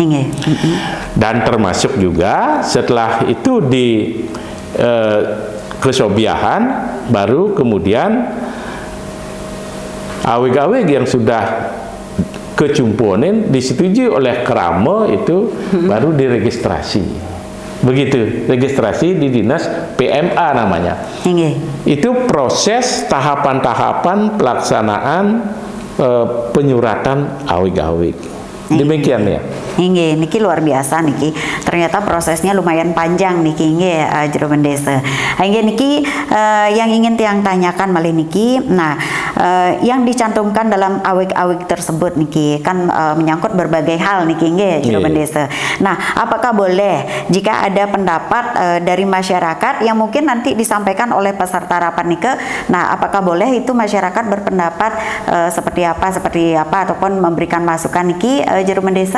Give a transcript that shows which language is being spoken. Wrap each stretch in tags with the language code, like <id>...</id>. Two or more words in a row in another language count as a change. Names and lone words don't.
<id>Dan termasuk juga setelah itu di kesobiahan, baru kemudian aweg-aweg yang sudah kecumpuanin disetujui oleh Kramo itu baru diregistrasi. Begitu, registrasi di dinas PMA namanya. Itu proses tahapan-tahapan pelaksanaan penyuratan aweg-aweg. Demikian ya. Niki luar biasa niki. Ternyata prosesnya lumayan panjang niki jero Bendesa. Niki yang ingin tiang tanyakan malih niki. Nah, yang dicantumkan dalam awik-awik tersebut niki kan menyangkut berbagai hal</id> <ban>niki nggih</ban> <id>Jero Bendesa. Nah, apakah boleh jika ada pendapat dari masyarakat yang mungkin nanti disampaikan oleh peserta rapat nike, nah apakah boleh itu masyarakat berpendapat seperti apa ataupun memberikan masukan niki Jero Bendesa?</id>